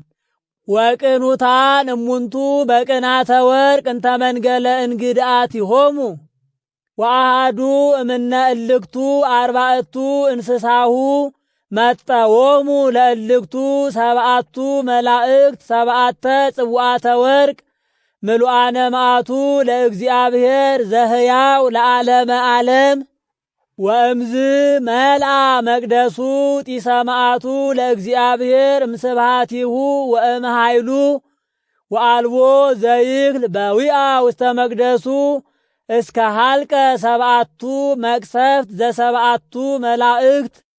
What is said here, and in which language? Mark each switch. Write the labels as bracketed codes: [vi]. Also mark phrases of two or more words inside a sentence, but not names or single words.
[gez] ወቅኑታን እሙንቱ በቅናተ ወርቅ እንተ መንገለ እንግድአቲሆሙ ወአሃዱ እምነ እልክቱ አርባዕቱ እንስሳሁ መጠዎሙ ለእልክቱ ሰብአቱ መላእክት ሰብአተ ጽዋዕተ ወርቅ ምሉአነ መዓቱ ለእግዚአብሔር ዘህያው ለዓለመ ዓለም ወእምዝ መልአ መቅደሱ ጢሰ መዓቱ ለእግዚአብሔር እምስብሐቲሁ ወእምኃይሉ ወአልቦ ዘይክል በዊአ ውስተ መቅደሱ እስከ ሀልቀ ሰብአቱ መቅሰፍት ዘሰብአቱ መላእክት።